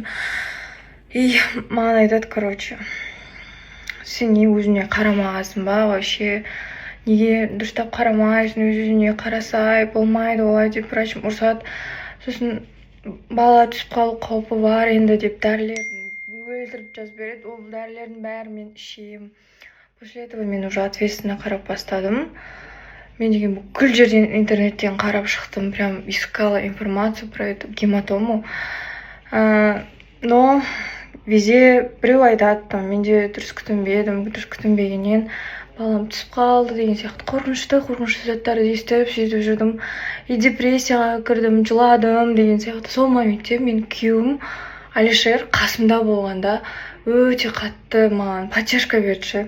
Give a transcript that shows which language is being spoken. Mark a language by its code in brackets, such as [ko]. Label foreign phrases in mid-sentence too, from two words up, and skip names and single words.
[kk] И маған айтады, короче, сен не өзіне қарамағасың ба, вообще неге дұрыстап қарамайсың, өзіне қарасай болмайды олай деп врачым ұрсады. Сосын бала түсіп қалу қаупі бар енді деп дәрілерін өлтіріп жазып береді. Ол дәрілердің бәрін мен ішемін. [ru] После этого [kk] мен [ru] уже ответственно [kk] қарап бастадым. Мен деген бүкіл жерден интернеттен қарап шықтым, [ru] прям искала информацию про эту гематому. Но везде [kk] біреу айтады, там менде дұрыс күтінбегеннен балам түсіп қалды деген сияқты қорқынышты заттарды естіп сөйтіп жүрдім. И депрессияға кірдім, жыладым деген сияқты. Сол моментте мен күйеуім Алишер қасымда болғанда өте қатты маған поддержка берді.